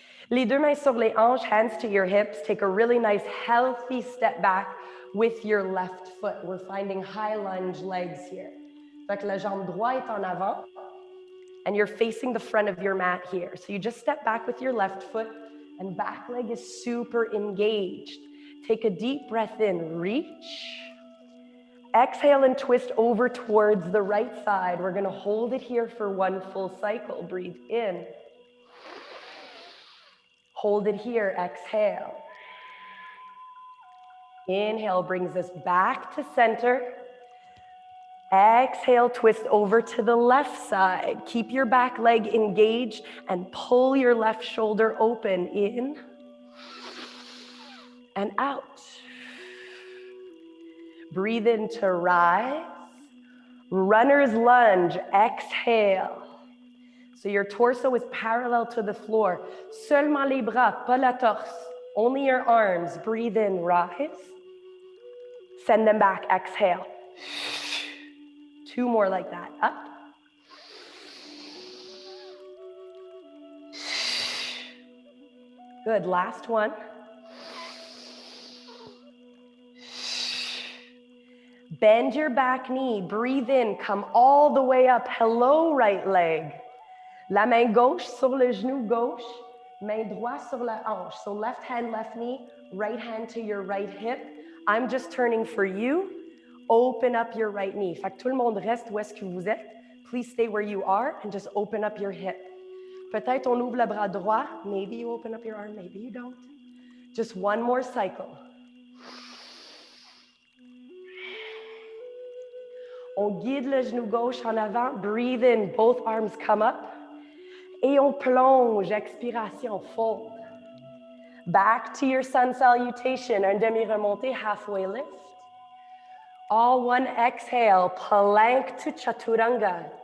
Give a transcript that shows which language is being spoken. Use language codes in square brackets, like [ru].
[fr] Les deux mains sur les hanches, [en] hands to your hips. Take a really nice healthy step back with your left foot. We're finding high lunge legs here. [fr] Fait que la jambe droite est en avant [en] and you're facing the front of your mat here. So you just step back with your left foot and back leg is super engaged. Take a deep breath in, reach. Exhale and twist over towards the right side. We're gonna hold it here for one full cycle. Breathe in. Hold it here, exhale. Inhale brings us back to center. Exhale, twist over to the left side. Keep your back leg engaged and pull your left shoulder open. In and out. Breathe in to rise. Runner's lunge, exhale. So your torso is parallel to the floor. [fr] Seulement les bras, pas la torse. [en] Only your arms. Breathe in, rise. Send them back, exhale. Two more like that, up. Good, last one. Bend your back knee, breathe in, come all the way up. Hello, right leg. [fr] La main gauche sur le genou gauche, main droite sur la hanche. [en] So left hand, left knee, right hand to your right hip. I'm just turning for you. Open up your right knee. [fr] Fait que tout le monde reste où est-ce que vous êtes. [en] Please stay where you are and just open up your hip. [fr] Peut-être on ouvre le bras droit. [en] Maybe you open up your arm, maybe you don't. Just one more cycle. [fr] On guide le genou gauche en avant. [en] Breathe in, both arms come up. [fr] Et on plonge, expiration, [en] fold. Back to your sun salutation, [fr] un demi-remonté, [en] halfway lift. All one exhale, plank to chaturanga.